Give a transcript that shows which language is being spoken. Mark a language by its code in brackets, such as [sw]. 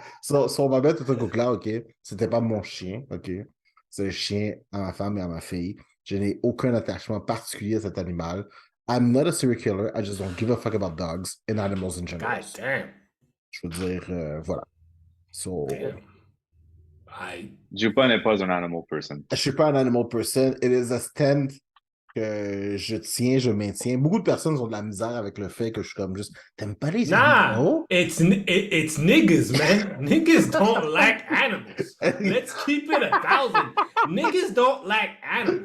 [fr] On va mettre tout un coup là, ok? C'était pas mon chien, ok? C'est le chien à ma femme et à ma fille. Je n'ai aucun attachement particulier à cet animal. [en] I'm not a serial killer. I just don't give a fuck about dogs and animals in general. God damn. [fr] Je veux dire, voilà. [en] So, I... [fr] Jupa n'est pas un animal person. je suis pas un animal person. [en] It is a stand [fr] que je maintiens. Beaucoup de personnes ont de la misère avec le fait que je suis comme juste, t'aimes pas les Nah, animaux? [en] it's niggas, man. Niggas don't like animals. Let's keep it 1,000. Niggas don't like animals,